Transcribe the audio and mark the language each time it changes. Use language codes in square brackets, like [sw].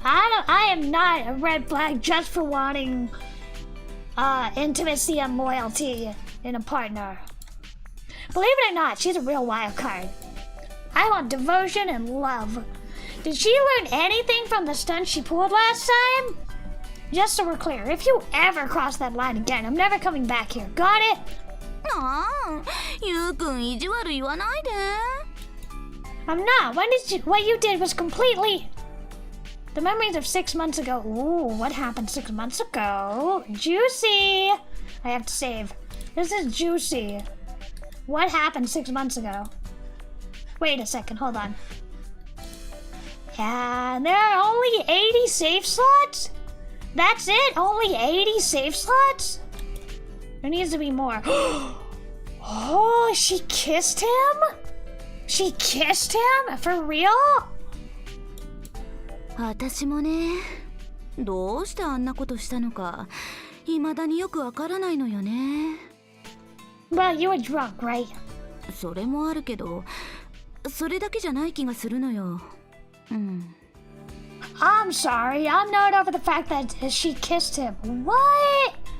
[en] I am not a red flag just for wanting intimacy and loyalty in a partner. Believe it or not, she's a real wild card. I want devotion and love. Did she learn anything from the stunt she pulled last time? Just so we're clear, if you ever cross that line again, I'm never coming back here. Got it? [ja] ああ、ゆうくん意地悪言わないで。 [en] I'm not. What you did was completely... The memories of 6 months ago. Ooh, what happened 6 months ago? Juicy! I have to save. This is juicy. What happened 6 months ago? Wait a second, hold on. Yeah, there are only 80 save slots? That's it? Only 80 save slots? There needs to be more. Oh, she kissed him? She kissed him? For real? [ja] 私もね、どうしてあんなことしたのか、未だによくわからないのよね。 [en] Well, you were drunk, right? [ja] それもあるけど、それだけじゃない気がするのよ。うん。 [en] I'm sorry, I'm not over the fact that she kissed him. What?